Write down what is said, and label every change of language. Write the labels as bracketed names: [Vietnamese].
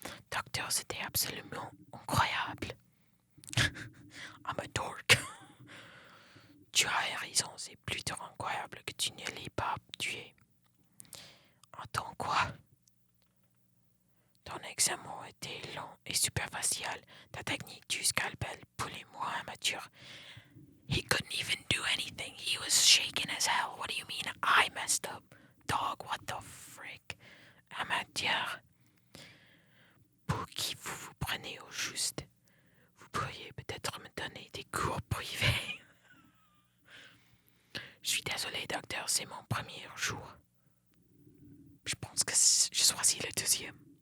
[French] Docteur, c'était absolument incroyable. [English] I'm a dork. [French] Tu as raison, c'est plutôt incroyable que tu ne l'aies pas tué. Attends quoi? Ton examen était long et superficiel. Ta technique du scalpel pour les moins amateurs. [English] He couldn't even do anything. He was shaking as hell. What do you mean I messed up? Dog, what the frick? Amateur. [French] Pour qui vous prenez au juste? Vous pourriez peut-être me donner des cours privés. Je suis désolé, docteur, c'est mon premier jour. Je pense que je choisis le 2e.